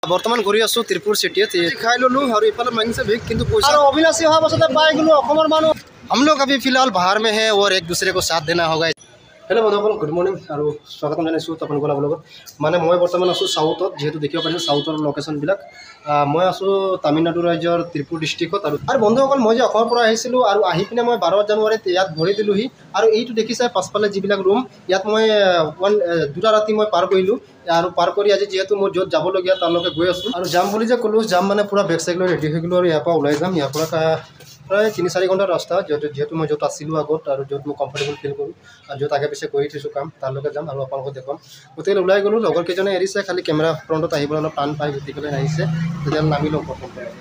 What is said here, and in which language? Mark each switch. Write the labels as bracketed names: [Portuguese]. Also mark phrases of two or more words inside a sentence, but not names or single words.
[Assamese] বৰ্তমান ঘূৰি আছোঁ ত্ৰিপুৰ চিটিত খাই ল'লোঁ আৰু ইফালে মাংছে ভিক কিন্তু পইচা और अविनाशी অহা পাছতে পাই গ'লোঁ অসমৰ মানুহ [Hindi] हम लोग अभी फिलहाल बाहर में है और एक दूसरे को साथ देना होगा। [Assamese] हेलो बंधुসকল [English] good morning [Assamese] और स्वागतम जानाइছোঁ আপোনালোকৰ লগত মানে মই বৰ্তমান আছোঁ সাউথত যেহেতু দেখিব পাৰিছে সাউথৰ লোকেশ্যনবিলাক মই আছোঁ তামিলনাডু ৰাজ্যৰ ত্ৰিপুৰ ডিষ্ট্ৰিক্টত আৰু বন্ধুসকল মই যে অসমৰ পৰা আহিছিলোঁ আৰু আহি পিনে মই 12 জানুৱাৰীত ইয়াত ভৰি দিলোঁহি আৰু এইটো দেখিছে পাছফালে যিবিলাক ৰুম ইয়াত মই দুটা ৰাতি মই পাৰ কৰিলোঁ আৰু পাৰ কৰি আজি যেহেতু মই য'ত যাবলগীয়া তালৈকে গৈ আছোঁ আৰু যাম বুলি যে ক'লোঁ যাম মানে পুৰা বেগ চেগ লৈ ৰেডি হৈ গ'লোঁ আৰু ইয়াৰ পৰা ওলাই যাম ইয়াৰ পৰা প্ৰায় 3-4 ঘণ্টাৰ ৰাস্তা যেহেতু মই য'ত আছিলোঁ আগত আৰু য'ত মই [English] comfortable feel [Assamese] কৰোঁ আৰু য'ত আগে পিছে কৰি থৈছোঁ কাম তালৈকে যাম আৰু আপোনালোকক দেখুৱাম গতিকে ওলাই গ'লোঁ লগৰ কেইজনে এৰিছে খালি কেমেৰা ফ্ৰণ্টত আহিবলৈ অলপ টান পাই গতিকে আহিছে তেতিয়াহ'লে নামি লওঁ প্ৰথমতে